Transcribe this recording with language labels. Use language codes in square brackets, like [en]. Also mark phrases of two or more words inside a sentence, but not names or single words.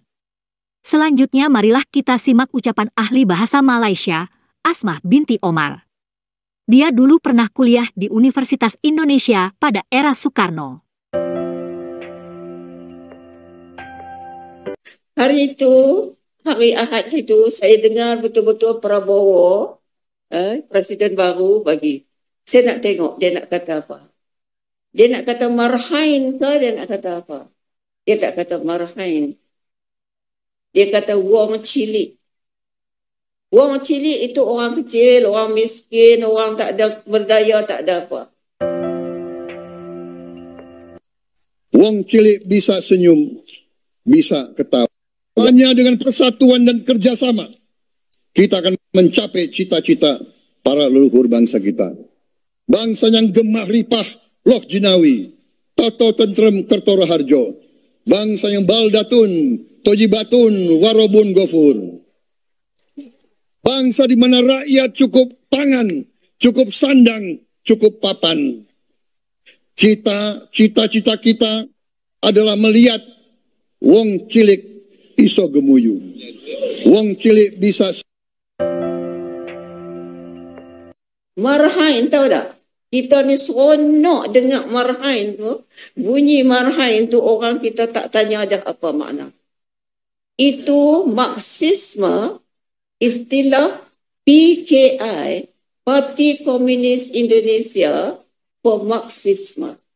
[id] Selanjutnya marilah kita simak ucapan ahli bahasa Malaysia, Asmah binti Omar. Dia dulu pernah kuliah di Universitas Indonesia pada era Soekarno. [ms] Hari itu, hari Ahad itu, saya dengar betul-betul Prabowo, Presiden baru bagi. Saya nak tengok dia nak kata apa. Dia nak kata marhain ke dia nak kata apa? Dia tak kata marhain. Dia kata [jv] wong cilik. Wong cilik [ms] itu orang kecil, orang miskin, orang tak ada berdaya, tak ada apa. [jv] Wong cilik [id] bisa senyum, bisa ketawa. Hanya dengan persatuan dan kerjasama, kita akan mencapai cita-cita para leluhur bangsa kita. Bangsa yang [jv] gemah ripah, loh jinawi, toto tentrem kertoro harjo. [id] Bangsa yang [ar] بلدة طيبة ورب غفور. [id] Bangsa di mana rakyat cukup pangan, cukup sandang, cukup papan. Cita-cita kita adalah melihat [jv] wong cilik iso gemuyu. Wong cilik [id] bisa [ms] marhain, tahu tak? Kita ni seronok dengar marhain tu. Bunyi marhain tu orang kita tak tanya dah apa makna. Itu Marxisme, istilah PKI, Parti Komunis Indonesia, for Marxisme.